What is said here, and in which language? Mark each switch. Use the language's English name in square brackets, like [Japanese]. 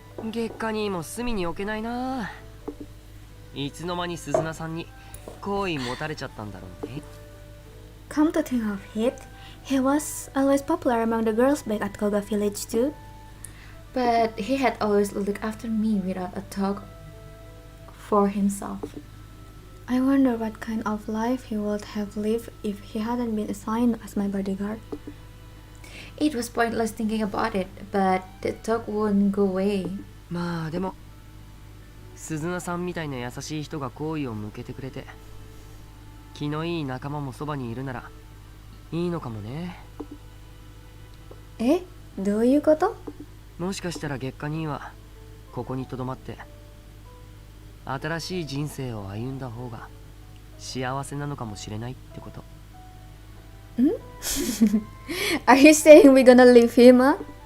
[Japanese] 月下にも隅に置けないな。いつの間に鈴名さんに好意持たれちゃったんだろうね。 [English] Come to think of it, he was always popular among the girls back at Koga village too. But he had always looked after me without a thought for himself. I wonder what kind of life he would have lived if he hadn't been assigned as my bodyguard. It was pointless thinking about it, but the thought wouldn't go away. [Japanese] まあでも鈴名さんみたいな優しい人が好意を向けてくれて気のいい仲間もそばにいるならいいのかもね。え、どういうこと？もしかしたら月下にはここにとどまって新しい人生を歩んだ方が幸せなのかもしれないってこと。 [English] ん？Are you saying we're gonna leave him?